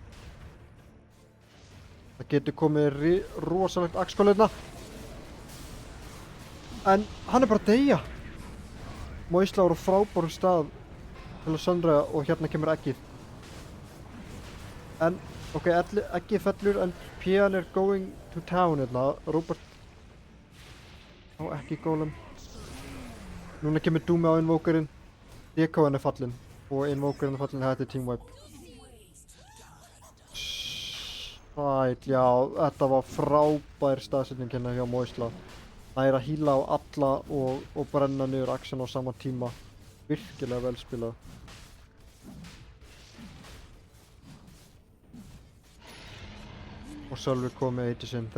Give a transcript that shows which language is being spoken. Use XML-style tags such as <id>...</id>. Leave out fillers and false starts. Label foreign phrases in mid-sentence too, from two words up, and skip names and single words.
<is>Það getur komið rosalegt axkol hérna. En hann er bara að deyja. Moisla var á frábærum stað til að söndra og hérna kemur eggið. En ok, eggið fellur en Pian er</is> <en>going to town</en> <is>hérna. Róbert á ekki gólum. Núna kemur Dúmi á Invokerinn. DK-in er fallinn og Invokerinn er fallinn, þetta er</is> <en>team wipe.</en> <is>Sæll, já, þetta var frábær staðsetning hérna hjá Moisla. Það er að híla á alla og brenna niður axin á sama tíma. Virkilega vel spilað. Og Sölvi kom með eitt sinn.</is>